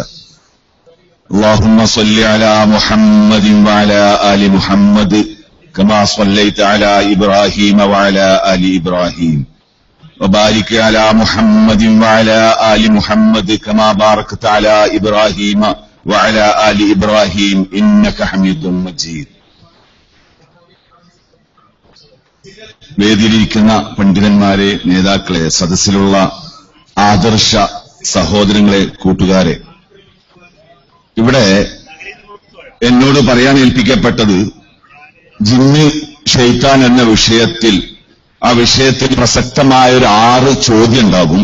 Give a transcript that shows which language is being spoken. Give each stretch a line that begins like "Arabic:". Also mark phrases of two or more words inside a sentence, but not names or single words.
Arabic: اللهم صل على محمد وعلى آل محمد كما صليت على إبراهيم وعلى آل إبراهيم وبارك على محمد وعلى آل محمد كما باركت على إبراهيم وعلى آل إبراهيم إنك حميد مجيد.
Malayalam: വേദിയിലിരിക്കുന്ന പണ്ഡിതന്മാരെ, നേതാക്കളെ, സദസ്സിലുള്ള ആദർശ സഹോദരങ്ങളെ, കൂട്ടുകാരെ, ഇവിടെ എന്നോട് പറയാൻ ഏൽപ്പിക്കപ്പെട്ടത് ജിന്ന് ഷെയ്ത്താൻ എന്ന വിഷയത്തിൽ, ആ വിഷയത്തിൽ പ്രസക്തമായ ഒരു 6 ചോദ്യം ഉണ്ടാകും.